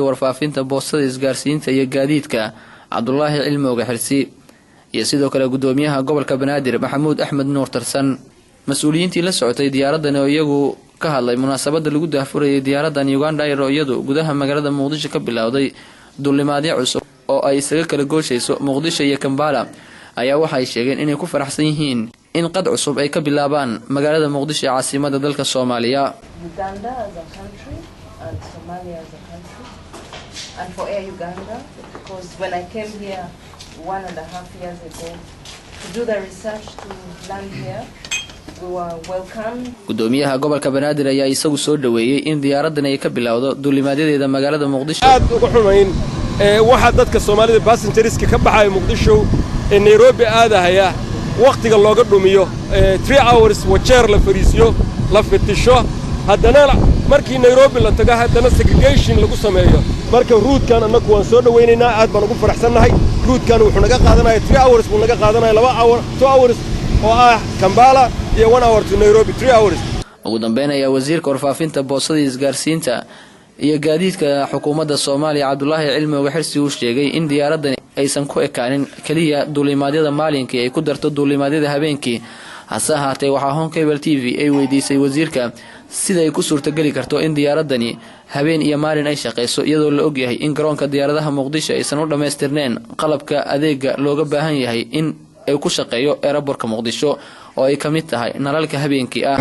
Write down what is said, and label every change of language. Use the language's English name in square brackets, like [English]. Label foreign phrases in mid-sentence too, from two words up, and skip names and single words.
[Somali] warfaafinta boostada isgaarsiinta iyo gaadiidka Cabdullaahi Cilmooga Xirsi iyo sidoo kale gudoomiyaha gobolka Banaadir Maxamuud Axmed Nuur Tarsan mas'uuliyiintii la socotay diyaaraddan oo iyagu ka hadlay munaasabada lagu daafurayay diyaaraddan Uganda Air oo iyadu gudaha magaalada Muqdisho ka bilowday duulimaadyo cusub oo ay isaga kala gooshayso Muqdisho iyo Kampala ayaa waxay sheegeen inay ku faraxsan yihiin in qad cusub ay ka bilaabaan magaalada Muqdisho ee caasimadda dalka Soomaaliya. [English] Uganda as a country and Somalia as a country, and for Air Uganda, because when I came here 1.5 years ago to do the research to land here, we were welcomed. [Somali] Gudoomiyaha gobolka Banaadir ayaa isagu soo dhaweeyay in diyaaraddan ay ka bilowdo duulimaadyada magaalada Muqdisho. aad ugu xumayn waxa dadka Soomaalida passengerska ka baxay Muqdisho ee Nairobi aadahaya waqtiga looga dhumiyo [English] 3 hours [Somali] wajeer la fariisiyo la fitisho haddana markii Nairobi la tago haddana segregation lagu sameeyo marka route-kan anagu waan soo dhaweynaynaa aad baan ugu faraxsanahay route-kan wuxuu naga qaadanayaa [English] 3 hours [Somali] buu naga qaadanayaa [English] 2 hours [Somali] oo ah Kampala iyo [English] 1 hour to Nairobi 3 hours [Somali] ugu dambeyn ayaa wasiirka warfaafinta boostada isgaarsiinta iyo gaadiidka xukuumadda Soomaaliya Cabdullaahi Cilmooga Xirsi uu sheegay in diyaaraddan aysan ku ekaanin kaliya duulimaadyada maalintii ay ku darto duulimaadyada habeenkii hase ahaatee waxaa Home Cable TV ay weydiisay wasiirka sida ay ku suurtagali karto in diyaaraddani habeen iyo maalin ay shaqeyso iyadoo la og yahay in garoonka diyaaradaha Muqdisho aysan u dhameystirneen qalabka adeega looga baahan yahay in ay ku shaqeeyo airportka Muqdisho oo ay kamid tahay nalalka habeenkii ah